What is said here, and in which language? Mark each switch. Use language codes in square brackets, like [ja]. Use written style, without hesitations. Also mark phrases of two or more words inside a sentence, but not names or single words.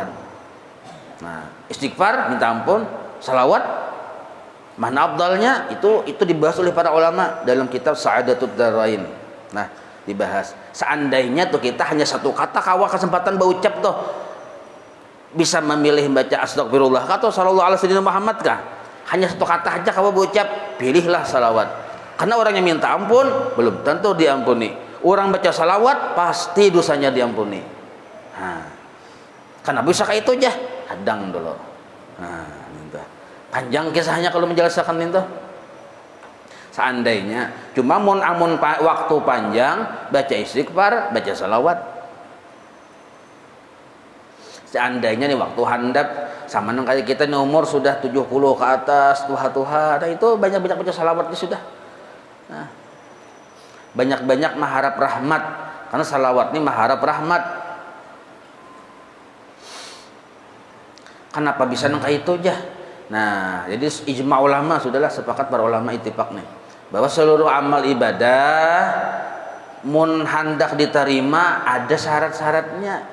[id] Nah, istighfar minta ampun, salawat mana afdalnya itu dibahas oleh para ulama dalam kitab Sa'adatud Darain. Nah, dibahas seandainya tuh kita hanya satu kata kawa kesempatan berucap tuh bisa memilih baca astagfirullah atau [ar] صلى الله عليه وسلم [id] Muhammad kah? Hanya satu kata aja kamu berucap, pilihlah salawat. Karena orang yang minta ampun belum tentu diampuni. Orang baca salawat pasti dosanya diampuni. Nah, karena bisa kayak itu aja, hadang dulu. Nah, minta. Panjang kisahnya kalau menjelaskan itu. Seandainya cuma amun waktu panjang baca istighfar, baca salawat. [bjn] Seandainya nih waktu handap sama nang kayak kita nih umur sudah 70 ke atas, tuha-tuha, nah itu banyak-banyak baca salawatnya sudah. [id] Nah, banyak-banyak mengharap rahmat, karena salawat ini mengharap rahmat. [bjn] Kenapa bisa nang kayak itu aja? [id] Nah, jadi ijma ulama sudahlah sepakat para ulama ittifaq nih bahwa seluruh amal ibadah mun hendak diterima ada syarat-syaratnya.